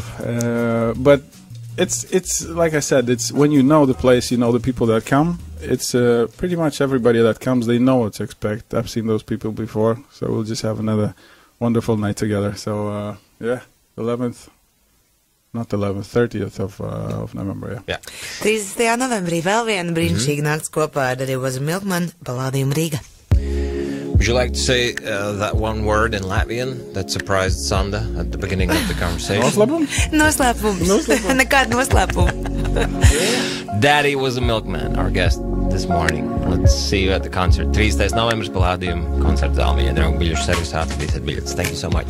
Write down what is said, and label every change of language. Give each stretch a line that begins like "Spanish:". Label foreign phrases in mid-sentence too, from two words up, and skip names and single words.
English: But it's like I said, it's when you know the place, you know the people that come. It's pretty much everybody that comes, they know what to expect. I've seen those people before, so we'll just have another wonderful night together. So, 30th of November, yeah.
Latvian: 30. novembrī vēl viena brīnišķīga nakts kopā ar Daddy Was A Milkman, Palladium Rīga.
English: Would you like to say that one word in Latvian that surprised Sanda at the beginning of the conversation?
Latvian: Noslēpums. Nekāda noslēpuma.
English: Daddy Was A Milkman, our guest this morning. Let's see you at the concert.
Latvian: 30. novembris, Palladium koncertzālē, mīļie draugi, Biļešu Servisā atradīsiet biļetes.
English: Thank you so much.